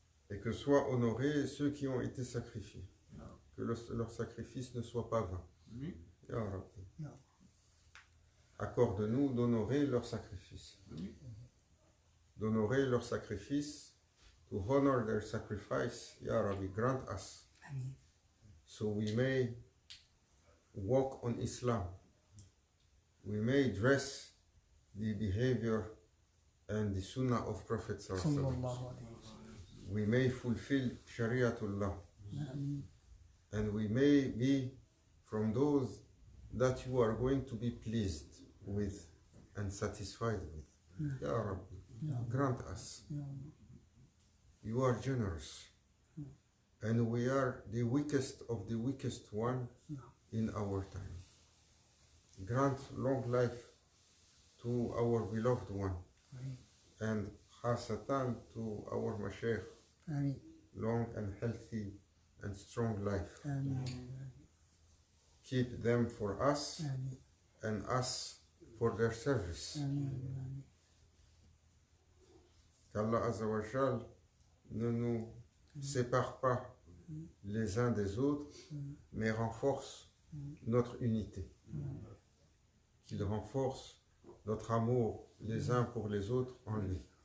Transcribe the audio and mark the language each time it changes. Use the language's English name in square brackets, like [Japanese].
[French] Et que soient honorés ceux qui ont été sacrifiés. Que leur sacrifice ne soit pas vain. Ya Rabbi. Accorde-nous d'honorer leur sacrifice. D'honorer leur sacrifice, [English] to honor their sacrifice, Ya Rabbi, grant us. So we may walk on Islam. We may dress the behavior and the sunnah of Prophet Sallallahu. We may fulfill Shariatullah. And we may be from those that you are going to be pleased with and satisfied with. Ya Rabbi, grant us. You are generous. And we are the weakest of the weakest one in our time. Grant long life to our beloved one. And khasatan to our mashaykh. Long and healthy and strong life. Keep them for us and us for their service. [French] Qu'Allah Azza wa Jal ne nous sépare pas les uns des autres, mais renforce notre unité. Qu'il renforce notre amour les uns pour les autres en lui.